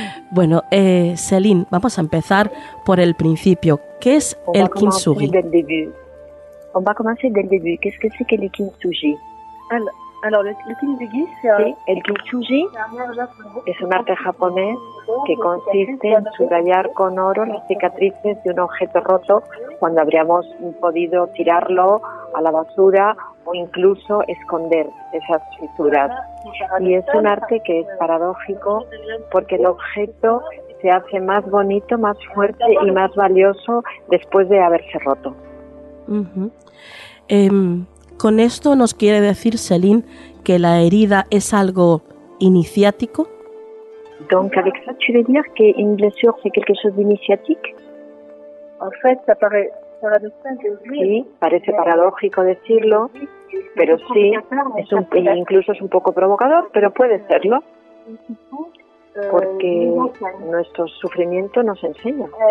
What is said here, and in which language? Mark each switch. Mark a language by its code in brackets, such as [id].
[es] Bueno, Céline, vamos a empezar por el principio. ¿Qué es el kintsugi? [fr] On va commencer dès le début. Qu'est-ce que c'est que le kintsugi? Alors, le kintsugi, c'est [es] el kintsugi es un arte japonés que consiste en subrayar con oro las cicatrices de un objeto roto cuando habríamos podido tirarlo a la basura o incluso esconder esas fisuras. Y es un arte que es paradójico porque el objeto se hace más bonito, más fuerte y más valioso después de haberse roto. ¿Con esto nos quiere decir, Celine, que la herida es algo iniciático? [fr] Donc avec ça, tu veux dire que une blessure c'est quelque chose d'initiatique? En fait, ça paraît paradoxal de [es] dire. Sí, parece paradójico decirlo, pero sí, es un, incluso es un poco provocador, pero puede serlo. Porque nuestro sufrimiento nos enseña.